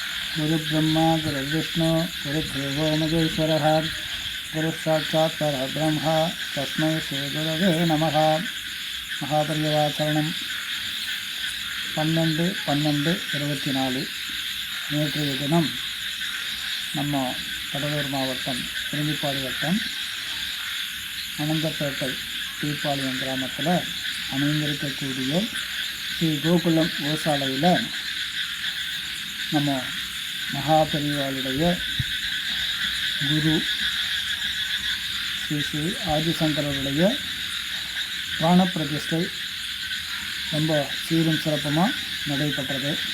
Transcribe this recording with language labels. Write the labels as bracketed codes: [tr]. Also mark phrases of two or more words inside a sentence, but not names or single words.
[sa] गुरुब्रह्मा गुरुर्विष्णु गुरुदेवो महेश्वरः गुरुसाक्षात् परब्रह्म तस्मै श्रीगुरवे नमः. [ta] மகாபரிவாச்சரணம் 12/12/24 நேற்றைய தினம் நம்ம கடலூர் மாவட்டம் திரும்பிப்பாடி வட்டம் அனந்தப்பேட்டை தீப்பாளையம் கிராமத்தில் அமைந்திருக்கக்கூடிய ஸ்ரீ கோகுலம் கோசாலையில் நம்ம மகாபரிவாளுடைய குரு ஸ்ரீ ஸ்ரீ ஆதிசங்கரருடைய பிராண பிரதிஷ்டை ரொம்ப சீரும் சிறப்புமாக நடைபெற்றது.